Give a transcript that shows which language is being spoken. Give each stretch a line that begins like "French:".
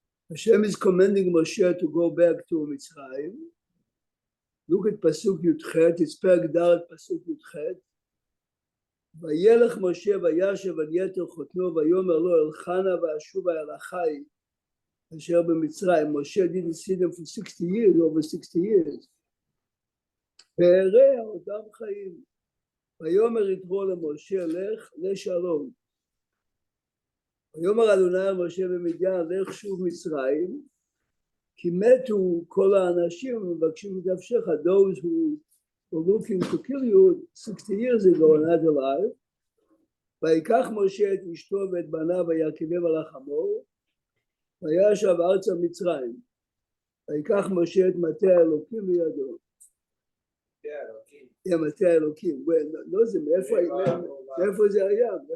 English: Hashem is commanding Moshe to go back to Mitzrayim. Look at Pasuk Yudchet, it's Perek Dalet, Pasuk Yudchet.
Hebrew: וילך משה וישב על יתר חותנו ויאמר לו אלחנה ואשובה אל אחי אשר במצרים.
English: Moshe didn't see them for 60 years, over 60 years.
Hebrew: והראה אותם חיים. ויאמר יתרו למשה לך לשלום. ויאמר אדוני אל משה במדיין לך שוב מצרים כי מתו כל האנשים ומבקשים את נפשך.
English: Those who were looking to kill you 60 years ago and not alive.
Hebrew: ויקח משה את אשתו ואת בניו וירכיבם על החמור וישב ארצה מצרים. ויקח משה את מטה האלוקים בידו. מטה האלוקים. לא זה, מאיפה זה היה?